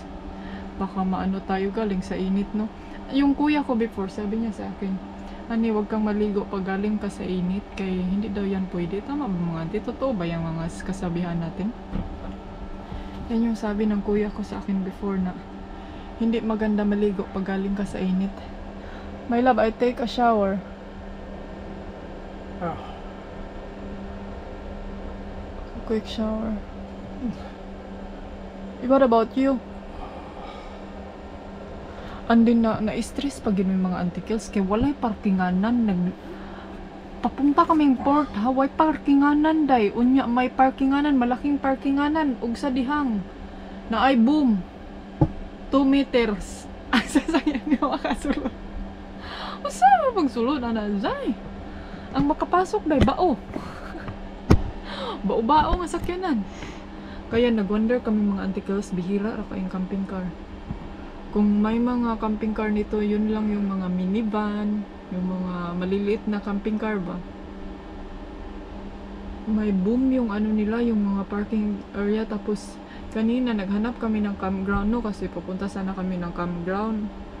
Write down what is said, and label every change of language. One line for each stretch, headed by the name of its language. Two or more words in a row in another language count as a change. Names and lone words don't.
Filipino: Baka maano tayo galing sa init, no? Yung kuya ko before, sabi niya sa akin, Ani, wag kang maligo pag galing ka sa init kay hindi daw yan pwede. Tama ba mga auntie? Totoo ba yung mga kasabihan natin? Yan yung sabi ng kuya ko sa akin before na hindi maganda maligo pag galing ka sa init.
English: My love, I take a shower. Quick shower. What about you?
Cebuano: Andin na-stress pag yun yung mga antikils kaya walay parkinganan.
Filipino: Papunta kaming
Cebuano: port ha, way parkinganan day. Unya may parkinganan,
Filipino: malaking parkinganan
Cebuano: ug sa dihang na ay boom 2 meters.
Filipino: Ang sasakyan niya makasulod.
Cebuano: Usa ba pagsulod ana day? Ang makapasok day bao. Bao-bao nga sakyanan. Kaya nag-wonder kami mga antikils, bihira ra kayong
English: camping car.
Filipino: Kung may mga
English: camping car
Filipino: nito, yun lang yung mga minivan, yung mga maliliit na camping car ba. May boom yung ano nila, yung mga
English: parking area.
Filipino: Tapos kanina naghanap kami ng campground, no, kasi pupunta sana kami ng campground.